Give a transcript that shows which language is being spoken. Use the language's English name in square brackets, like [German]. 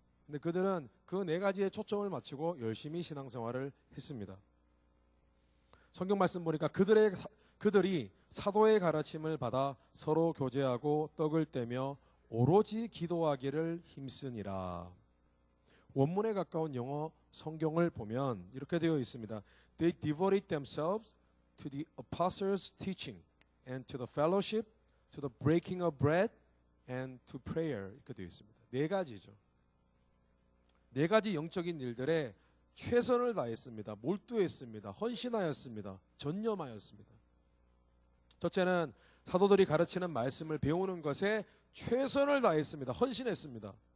[Korean] 근데 그들은 그 네 가지에 초점을 맞추고 열심히 신앙 생활을 했습니다. 성경 말씀 보니까 그들이 사도의 가르침을 받아 서로 교제하고 떡을 떼며 오로지 기도하기를 힘쓰니라. 원문에 가까운 영어 성경을 보면 이렇게 되어 있습니다. [English] They devoted themselves to the apostles' teaching and to the fellowship, to the breaking of bread and to prayer. [Korean] 이렇게 되어 있습니다. 네 가지죠. 네 가지 영적인 일들에 최선을 다했습니다. 몰두했습니다. 헌신하였습니다. 전념하였습니다. 첫째는 사도들이 가르치는 말씀을 배우는 것에 최선을 다했습니다. 헌신했습니다.